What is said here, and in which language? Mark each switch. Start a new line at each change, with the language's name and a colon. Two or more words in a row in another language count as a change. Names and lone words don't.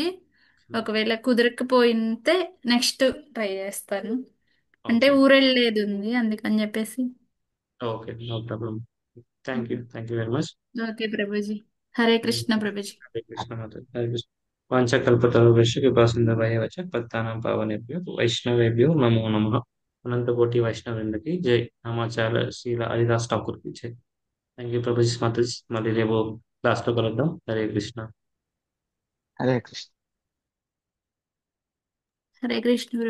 Telugu: ఒకవేళ కుదరకపోతే నెక్స్ట్ ట్రై చేస్తాను. అంటే ఓకే. ఊరెళ్ళేది ఉంది అందుకని చెప్పేసి.
English: Okay, no problem. Thank you very much.
Telugu: ఓకే ప్రభుజీ. హరే కృష్ణ ప్రభుజీ.
Sanskrit: హరే కృష్ణ మాతాజీ, హరే కృష్ణ. వాంఛకల్పతరుభ్యశ్చ కృపాసింధుభ్యశ్చ పతితానాం పావనేభ్యో వైష్ణవేభ్యో నమో నమః.
Hindi: अनंतकोटि वैष्णवेंद्र की जय। नामाचार्य श्रील हरिदास ठाकुर की जय.
English: thank you
Telugu: ప్రభు మాతాజీ. మళ్ళీ రేపు క్లాస్ లో కలుద్దాం. హరే కృష్ణ. హరే కృష్ణ. హరే కృష్ణ.